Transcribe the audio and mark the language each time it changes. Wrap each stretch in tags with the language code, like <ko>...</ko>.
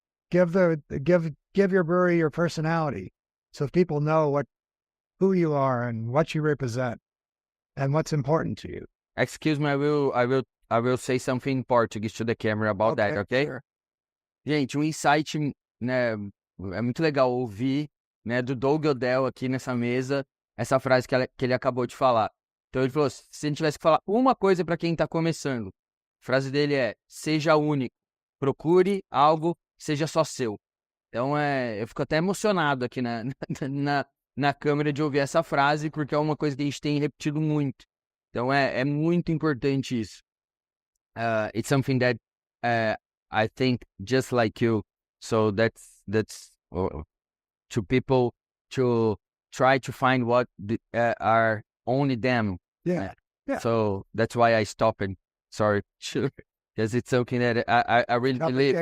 <en>Give your brewery your personality, so people know who you are and what you represent and what's important to you. Excuse me, I will say something in Portuguese to the camera about that, okay? Sure.</en> <pt>Gente, insight, né, é muito legal ouvir, né, do Doug Odell aqui nessa mesa, essa frase que ele acabou de falar. Então ele falou, se a gente tivesse que falar uma coisa para quem está começando, a frase dele é, seja único, procure algo que seja só seu. Então eu fico até emocionado aqui na câmera de ouvir essa frase, porque é uma coisa que a gente tem repetido muito. Então é muito importante isso.</pt> <en>It's something that I think just like you, so that's to people to try to find what are only them. Yeah. So that's why I stopped. Sorry, because it's something that I really believe.</en>